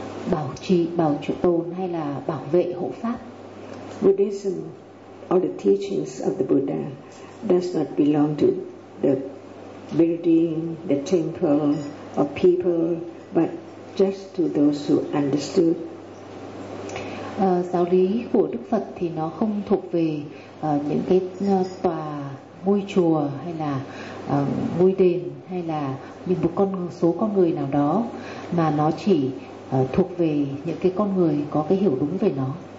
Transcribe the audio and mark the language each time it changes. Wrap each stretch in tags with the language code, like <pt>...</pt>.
<vi>bảo trì, bảo trụ tồn hay là bảo vệ hộ pháp.</vi> <en>Buddhism or the teachings of the Buddha does not belong to the building, the temple or people, but just to those who understood.</en> <vi>Giáo lý của Đức Phật thì nó không thuộc về những cái tòa ngôi chùa hay là ngôi đền hay là những một con số con người nào đó, mà nó chỉ thuộc về những cái con người có cái hiểu đúng về nó.</vi>